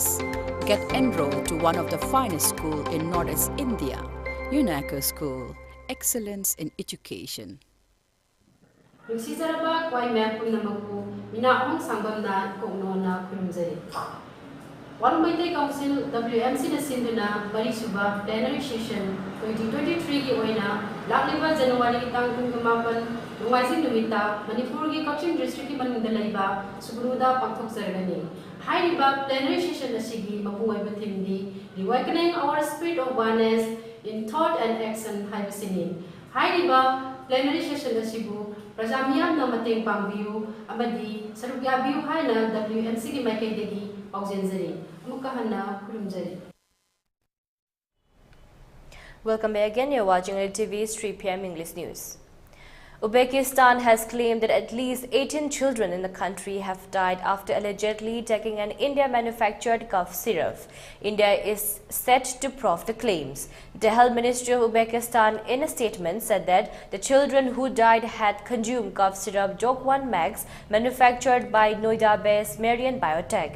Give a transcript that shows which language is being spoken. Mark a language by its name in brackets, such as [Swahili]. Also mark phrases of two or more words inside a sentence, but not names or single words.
[English] Get enrolled to one of the finest schools in Northeast India, UNACO School. Excellence in Education. [Manipuri] Nungsizaraba kwai mapun namaku minahong sambamna kongnona kurumjari. One Maitei Council WMC na sinduna Marisuba [English] plenary session [Manipuri] 2023 ki oina lakliba January tang 28 Nungaising Deemita Manipur ki Kaching district ki manungda laiba Suguruda pangthok jargani. Hairiba [English] plenary session [Manipuri] asigi mapungai bathimdi [English] reawakening our spirit of oneness in thought and action [Manipuri] haibasini. Hairiba [English] plenary session [Manipuri] asibu Prajamiyam na mateng pangbiu amadi sarugyabiu haina WMC ki maikaidagi paujenjari amukahana kurumjari. [English] Welcome back again. You're watching ELITETV's 3 p.m. English News. Uzbekistan has claimed that at least 18 children in the country have died after allegedly taking an India-manufactured cough syrup. India is set to prove the claims. The Health Ministry of Uzbekistan in a statement said that the children who died had consumed cough syrup Jok1 Max manufactured by Noida-based Marian Biotech.